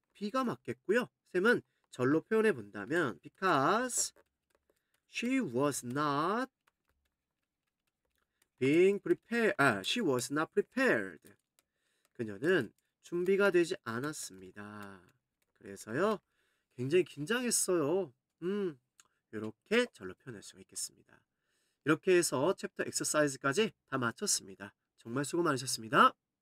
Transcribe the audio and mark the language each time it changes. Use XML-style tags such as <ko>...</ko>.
<ko>B가 맞겠고요. 쌤은 절로 표현해 본다면 because</ko> <en>She was not being prepared. She was not prepared.</en> <ko>그녀는 준비가 되지 않았습니다. 그래서요, 굉장히 긴장했어요. 이렇게 절로 표현할 수가 있겠습니다. 이렇게 해서 챕터 엑서사이즈까지 다 마쳤습니다. 정말 수고 많으셨습니다.</ko>